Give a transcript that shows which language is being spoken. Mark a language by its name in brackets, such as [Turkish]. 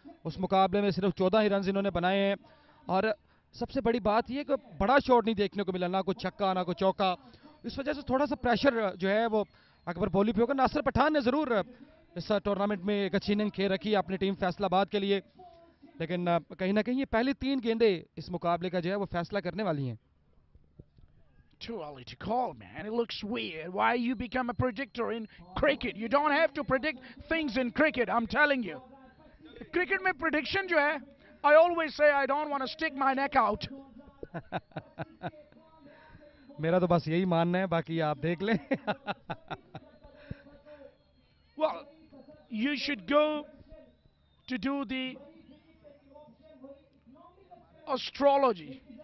[Hindi] उस मुकाबले में सिर्फ 14 ही रन इन्होंने बनाए हैं, और सबसे बड़ी बात यह कि बड़ा शॉट नहीं देखने को मिला, ना कोई छक्का ना कोई चौका। इस वजह से थोड़ा सा प्रेशर जो है वो अकबर बोली पे होगा। नासिर पठान ने ज़रूर इस टूर्नामेंट में एक अच्छी इनिंग खेल रखी है अपनी टीम फैसलाबाद के लिए, लेकिन कहीं ना कहीं ये पहली 3 गेंदें इस मुकाबले का जो है वो फैसला करने वाली हैं। [English] Too early to call, man. It looks weird. Why you become a predictor in cricket? You don't have to predict things in cricket. I'm telling you. Cricket [Hindi] में prediction जो है, [English] I always say I don't want to stick my neck out. [Hindi] मेरा तो बस यही मानना है, बाकी आप देख लें। [English] Well, you should go to do the astrology.